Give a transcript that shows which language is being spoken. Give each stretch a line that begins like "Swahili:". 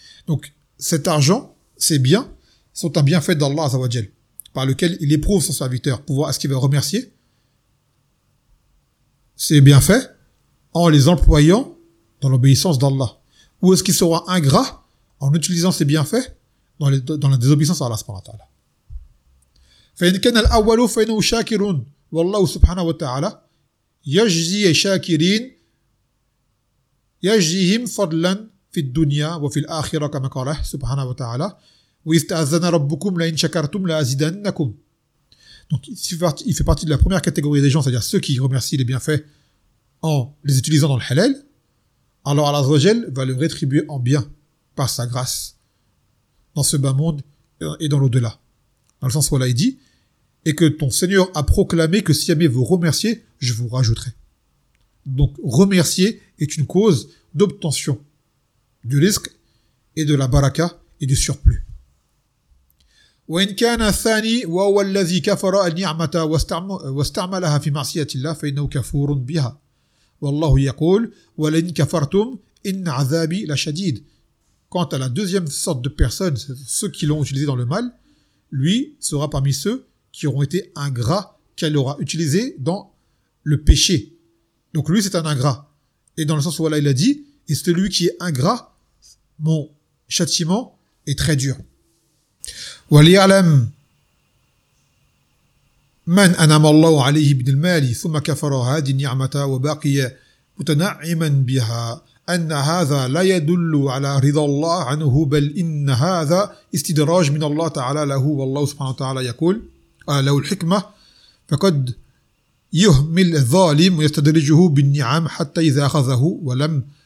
French: Donc cet argent, ces biens, sont un bienfait d'Allah Azza wa Jal, par lequel il éprouve son serviteur pour voir est-ce qu'il va remercier ses bienfaits en les employant dans l'obéissance d'Allah. Ou est-ce qu'il sera ingrat en utilisant ses bienfaits dans la désobéissance à Allah subhanahu wa ta'ala.
Arabic: فإن كان الأول فإنه شاكر والله سبحانه وتعالى يجزي الشاكرين يجزيهم فضلا في الدنيا وفي الآخرة كما قال سبحانه وتعالى ويستأذن ربكم لئن شكرتم لأزيدنكم.
French: Donc il fait partie de la première catégorie des gens, c'est-à-dire ceux qui remercient les bienfaits en les utilisant dans le halal, alors Allah Azzawajal va le rétribuer en bien par sa grâce dans ce bas monde et dans l'au-delà. Dans le sens où Allah dit, et que ton Seigneur a proclamé que si jamais vous remerciez, je vous rajouterai. Donc remercier est une cause d'obtention du rizq et de la baraka et du surplus.
Arabic: وَإِنْ كَانَ الثَّانِي وَهُوَ الَّذِي كَفَرَ النِّعْمَةَ وَاسْتَعْمَلَهَا فِي مَعْصِيَةِ اللَّهِ فَإِنَّهُ كَفُورٌ بِهَا وَاللَّهُ يَقُولُ وَلَئِنْ كَفَرْتُمْ إِنَّ عَذَابِي لَشَدِيدٌ.
French: Quant à la deuxième sorte de personnes, ceux qui l'ont utilisé dans le mal, lui sera parmi ceux qui auront été ingrats qu'elle aura utilisé dans le péché. Donc lui, c'est un ingrat. Et dans le sens où Allah il a dit, et celui qui est ingrat, mon châtiment est très dur.
Arabic: وليعلم من أنعم الله عليه من المال ثم كفر هذه النعمة وبقي متنعما بها أن هذا لا يدل على رضا الله عنه بل إن هذا استدراج من الله تعالى له والله سبحانه وتعالى يقول له الحكمة فقد يهمل الظالم ويستدرجه بالنعم حتى إذا أخذه ولم